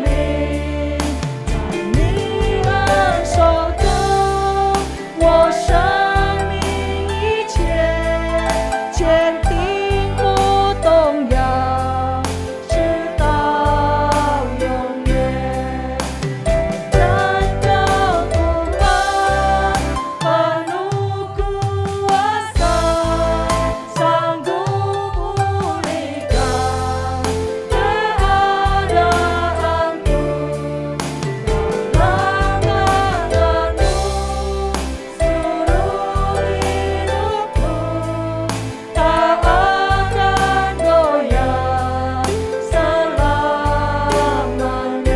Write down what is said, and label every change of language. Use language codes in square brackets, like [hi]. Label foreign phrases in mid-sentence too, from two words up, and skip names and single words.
[zh] 在你恩手中，我生命一切坚定不动摇，直到永远。 [id] Ajar Kau Tuhan penuh kuasa, sanggup pulihkan keadaanku. Dalam tangan-Mu seluruh hidupku tak akan goyah selamanya.